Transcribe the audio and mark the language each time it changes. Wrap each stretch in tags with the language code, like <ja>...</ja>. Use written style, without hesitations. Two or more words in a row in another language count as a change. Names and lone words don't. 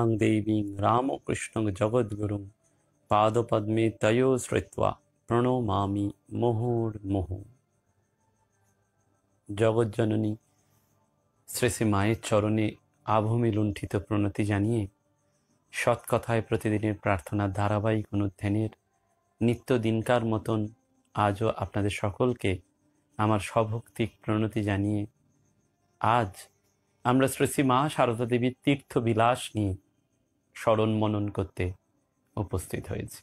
<sa>देवीं रामकृष्णं जगद्गुरुं पादपद्मे तयो श्रुत्वा प्रणमामि मुहुर्मुहुः।</sa> <bn>জগৎ জননী শ্রী শ্রী মায়ের চরণে আভূমি লুণ্ঠিত প্রণতি জানিয়ে সৎকথায় প্রতিদিনের প্রার্থনার ধারাবাহিক অনুধ্যানের নিত্য দিনকার মতন আজও আপনাদের সকলকে আমার সভক্তিক প্রণতি জানিয়ে আজ আমরা শ্রী শ্রী মা সারদা দেবীর তীর্থ বিলাস নিয়ে স্মরণ মনন করতে উপস্থিত হয়েছি।</bn>